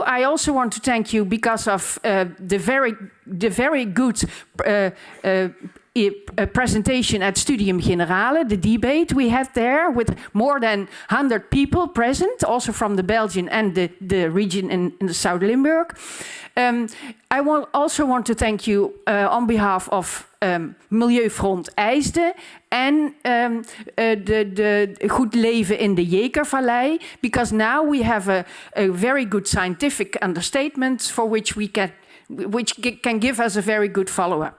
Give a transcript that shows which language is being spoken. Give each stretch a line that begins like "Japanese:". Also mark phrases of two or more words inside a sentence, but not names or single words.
English: I also want to thank you because of the very good presentation at Studium Generale, the debate we had there with more than 100 people present, also from the Belgian and the region in the South Limburg. I also want to thank you on behalf of Milieufront IJsde en de Goed Leven in de Jekervallei, because now we have a very good scientific understatement for which can give us a very good follow-up.